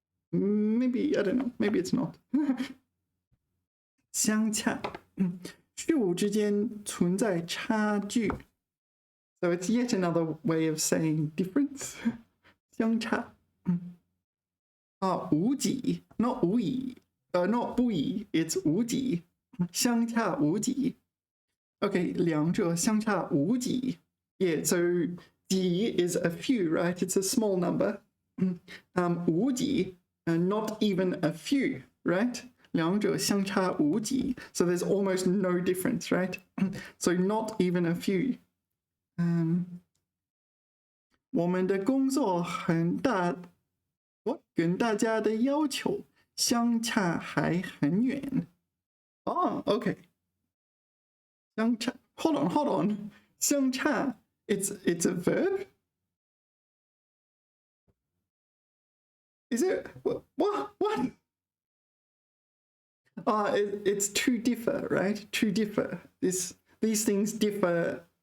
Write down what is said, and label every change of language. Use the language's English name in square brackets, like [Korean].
[English] Maybe, I don't know. Maybe it's not. [Chinese] 相差事物之间存在差距 [English] So it's yet another way of saying difference. 相差无几 not 无疑 not 不宜 it's 无几相差无几 Okay, [Chinese] 两者相差无几 [English] Yeah, so 几 is a few, right? It's a small number. 无几 not even a few, right? [Chinese] 两者相差无几. [English] So there's almost no difference, right? So not even a few. [Chinese] 我们的工作很大，跟大家的要求相差还很远. [English] Oh, okay. 相差, hold on. 相差, it's a verb? Is it? What? It's to differ, right? To differ. These things differ.